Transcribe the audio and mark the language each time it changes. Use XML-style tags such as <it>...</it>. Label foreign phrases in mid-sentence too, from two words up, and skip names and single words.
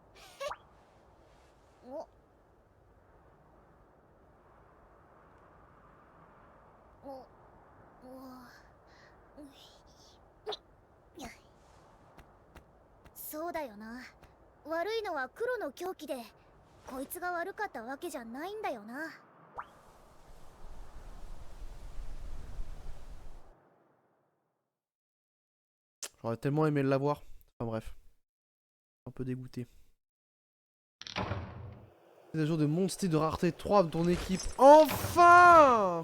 <ja>お。そうだよな。悪いのは黒の狂気で、こいつが悪かったわけじゃないんだよな。</ja> <fr>J'aurais tellement aimé l'avoir. Enfin bref. Un peu dégoûté. Mise à jour de Monster de rareté 3 de ton équipe. Enfin!</fr>